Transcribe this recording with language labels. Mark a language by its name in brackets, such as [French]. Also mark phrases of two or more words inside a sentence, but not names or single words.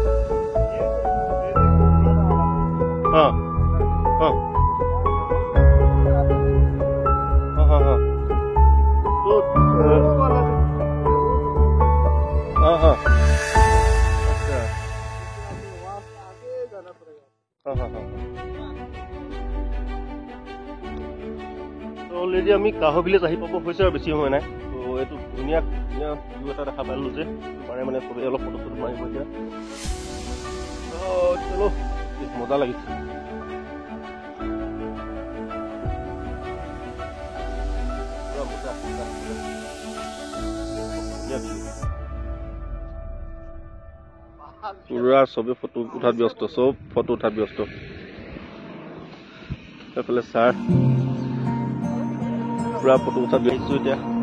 [Hindi] हाँ हाँ हाँ हाँ हाँ तो हाँ हाँ अच्छा हाँ हाँ हाँ [Assamese] तो অলৰেডি আমি কাহ ভিলেজ আহি পাব হৈছে আৰু বেছি সময় নাই তো এইটো ধুনীয়া ধুনীয়া ভিউ এটা দেখা পালো যে পাৰে মানে সবে অলপ ফটো ফটো মাৰিব এতিয়া চলো মজা লাগিছে পুৰা সবে ফটো উঠাত ব্যস্ত সব ফটো উঠাত ব্যস্ত এইফালে ছাৰ পুৰা ফটো উঠাত ব্যস্ত এতিয়া